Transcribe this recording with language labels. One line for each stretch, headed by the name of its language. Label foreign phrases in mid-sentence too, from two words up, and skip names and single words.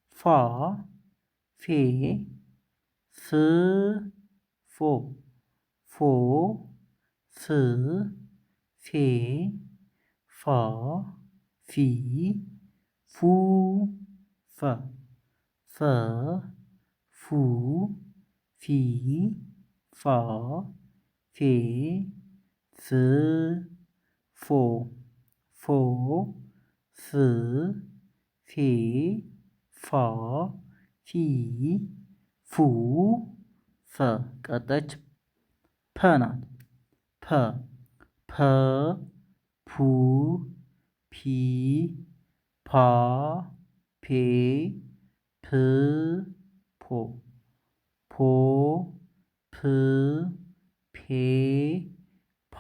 Amharic: ፌ ፍ ፎ ፎ ፍ ፌ ፋ ፊ ፉ ፈ ፈ ፉ ፊ ፋ ፌ ፍ ፎ ፎ ፍ ፌ ፋ ፊ ፉ ፈ ቀጣች ፐ ናት። ፐ ፐ ፑ ፒ ፓ ፔ ፕ ፖ ፖ ፕ ፔ ፓ